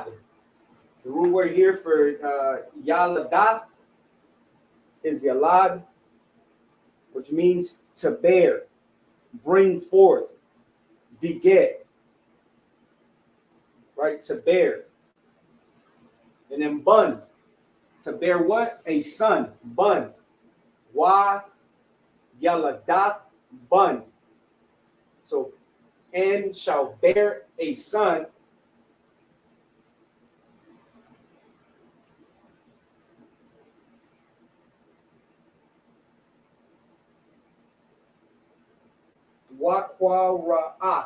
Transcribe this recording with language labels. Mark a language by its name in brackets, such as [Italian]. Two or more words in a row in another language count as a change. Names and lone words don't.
[English] The root word here for yaladath is yalad, which means to bear, bring forth, beget, right? To bear. And then bun, to bear what? A son, [Hebrew] bun. Wa yaladath bun. [English] So, and shall bear a son. [Hebrew] Waqwara'ath.